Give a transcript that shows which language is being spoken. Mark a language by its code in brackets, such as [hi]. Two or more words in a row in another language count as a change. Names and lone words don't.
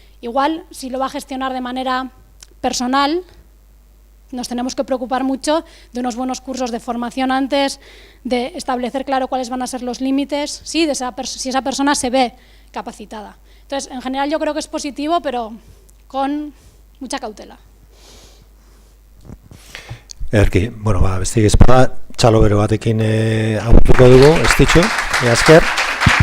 [es] Igual, si lo va a gestionar de manera personal, nos tenemos que preocupar mucho de unos buenos cursos de formación antes, de establecer claro cuáles van a ser los límites, sí, de si esa persona se ve capacitada. Entonces, en general yo creo que es positivo, pero con mucha cautela. [eu] Erki, bueno, besterik ez bada, txalo bero batekin agurtuko dugu, ez ditxo, esker.